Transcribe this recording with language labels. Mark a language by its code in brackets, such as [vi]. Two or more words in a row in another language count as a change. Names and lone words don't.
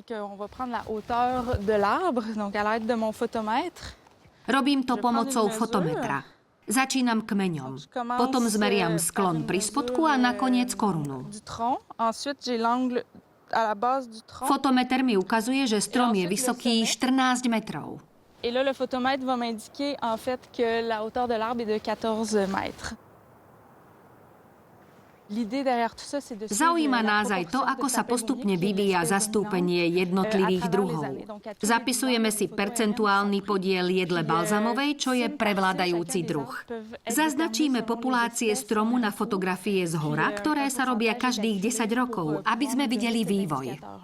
[sk] Robím to pomocou fotometra. Začínam kmeňom. Potom zmeriam sklon pri spodku a nakoniec korunu. Fotometer mi ukazuje, že strom je vysoký 14 metrov. [fr] Et là, le photomètre va m'indiquer en fait que la hauteur de l'arbre est de 14 mètres. [sk] Zaujíma nás aj to, ako sa postupne vyvíja zastúpenie jednotlivých druhov. Zapisujeme si percentuálny podiel jedle balzamovej, čo je prevládajúci druh. Zaznačíme populácie stromu na fotografie z hora, ktoré sa robia každých 10 rokov, aby sme videli vývoj.